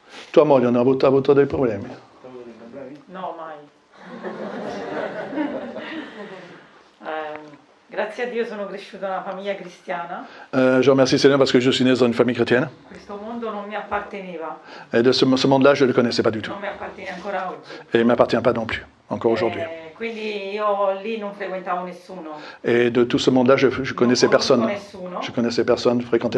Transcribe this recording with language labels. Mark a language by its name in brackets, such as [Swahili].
[Italian] Tua moglie non ha avuto dei problemi? No, mai. Grazie a Dio sono cresciuta in una famiglia cristiana. [French] Je remercie Seigneur parce que je suis né dans une famille chrétienne. [Italian] Questo mondo non mi apparteneva, [French] Et de ce monde-là, je ne le connaissais pas du tout. [Italian] non mi appartiene ancora oggi. [French] Et il ne m'appartient pas non plus, encore aujourd'hui. [Italian] Quindi io lì non frequentavo nessuno. [French] Et de tout ce monde-là, je connaissais personne. [Italian] Nessuno. [French] Je connaissais personne, fréquentais